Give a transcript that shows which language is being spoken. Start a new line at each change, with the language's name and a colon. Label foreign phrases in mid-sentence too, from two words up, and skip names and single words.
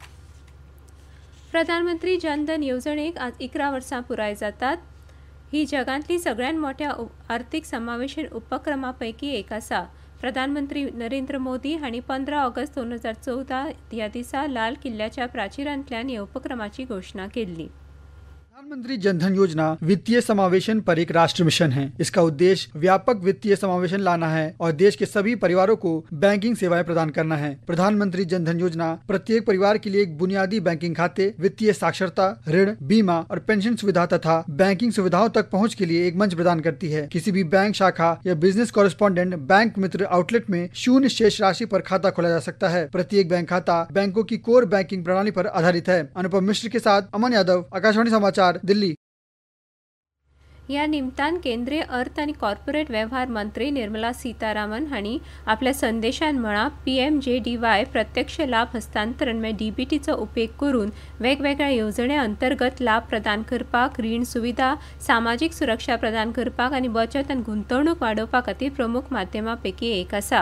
Konkani: प्रधानमंत्री जनधन येवजणेक आज 11 वर्सां पुराय जातात। ही जगांतली सगळ्यांत मोठ्या आर्थीक समावेशन उपक्रमां पैकी एक आसा। प्रधानमंत्री नरेंद्र मोदी हांणी 15 ऑगस्ट 2014 ह्या दिसा लाल किल्ल्याच्या प्राचीरांतल्यान ह्या उपक्रमाची घोषणा केल्ली।
Hindi: प्रधानमंत्री जनधन योजना वित्तीय समावेशन पर एक राष्ट्र मिशन है। इसका उद्देश्य व्यापक वित्तीय समावेशन लाना है और देश के सभी परिवारों को बैंकिंग सेवाएं प्रदान करना है। प्रधानमंत्री जनधन योजना प्रत्येक परिवार के लिए एक बुनियादी बैंकिंग खाते, वित्तीय साक्षरता, ऋण, बीमा और पेंशन सुविधा तथा बैंकिंग सुविधाओं तक पहुंच के लिए एक मंच प्रदान करती है। किसी भी बैंक शाखा या
English: business correspondent
Hindi: बैंक मित्र आउटलेट में शून्य शेष राशि पर खाता खोला जा सकता है। प्रत्येक बैंक खाता बैंकों की
English: core banking
Hindi: प्रणाली पर आधारित है। अनुपम मिश्र के साथ अमन यादव, आकाशवाणी समाचार, दिल्ली।
Konkani: ह्या निमतान केंद्रीय अर्थ आनी कॉर्पोरेट वेव्हार मंत्री निर्मला सीतारामन हांणी आपल्या संदेशान म्हळां, PMJDY प्रत्यक्ष लाभ हस्तांतरण DBTचो उपेग करून वेगवेगळ्या येवजणे अंतर्गत लाभ प्रदान करपाक, रीण सुविधा, सामाजीक सुरक्षा प्रदान करपाक आनी बचत आनी गुंतवणूक वाडोवपा खातीर प्रमुख माध्यमां पैकी एक आसा।